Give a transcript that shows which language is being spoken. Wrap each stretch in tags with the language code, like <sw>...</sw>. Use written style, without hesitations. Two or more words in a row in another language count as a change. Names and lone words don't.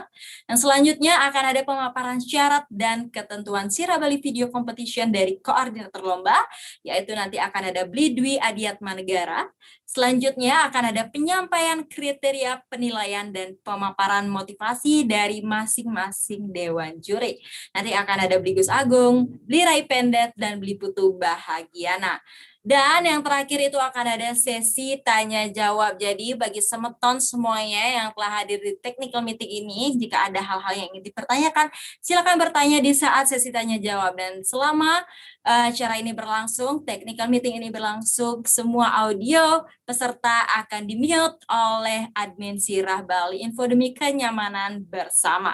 <id>Dan selanjutnya akan ada pemaparan syarat dan ketentuan Sirah Bali Video Competition dari koordinator lomba yaitu nanti akan ada Bli Dwi Adiatmanegara. Selanjutnya akan ada penyampaian kriteria penilaian dan pemaparan motivasi dari masing-masing dewan juri. Nanti akan ada Bli Gus Agung, Bli Rai Pendet, dan Bli Putu Bahagiana. Dan yang terakhir itu akan ada sesi tanya jawab. Jadi bagi semeton semuanya yang telah hadir di</id> <en>technical meeting</en> <id>ini, jika ada hal-hal yang ingin dipertanyakan, silakan bertanya di saat sesi tanya jawab. Dan selama acara ini berlangsung,</id> <en>technical meeting</en> <id>ini berlangsung, semua audio peserta akan di-mute oleh admin Sirah Bali Info demi kenyamanan bersama.</id>